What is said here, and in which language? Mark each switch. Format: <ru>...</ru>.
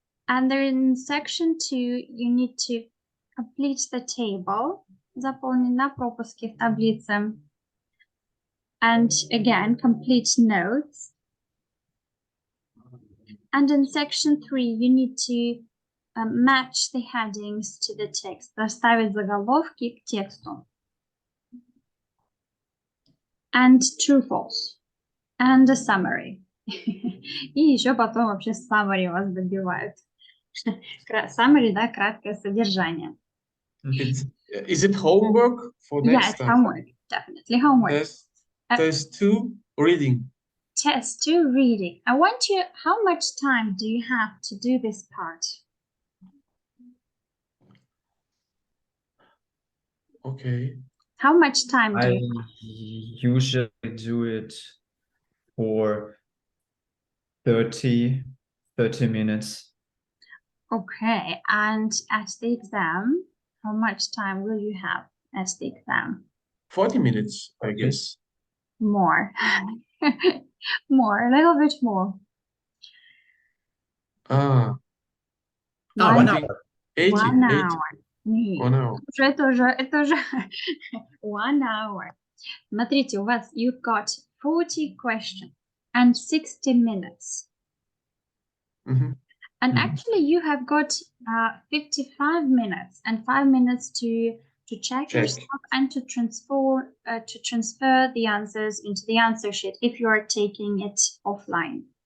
<en>And then in section 2, you need to complete the table,</en> <ru>заполнить на пропуски в таблице.</ru> <en>And again, complete notes. And in section 3, you need to match the headings to the text.</en> <ru>Расставить заголовки к тексту.</ru> <en>And true, false. And a summary.</en> <ru>И еще потом вообще summary вас добивают. Summary, да, краткое содержание.</ru> <en>Is it homework for next Yeah, it's time? homework, definitely homework. Test 2, reading. Test 2, reading. I want you, how much time do you have to do this part? Okay. How much time do I you usually do it for 30 minutes. Okay, and at the exam, how much time will you have at the exam? 40 minutes, I guess. More. More, a little bit more. 1 hour. 80. 1 hour. 1 hour.</en> <ru>Это уже</ru> <en>1 hour.</en> <ru>Смотрите, у вас</ru> <en>you've got 40 questions and 60 minutes. And actually you have got 55 minutes and 5 minutes to check your stuff and to transfer the answers into the answer sheet if you are taking it offline.</en>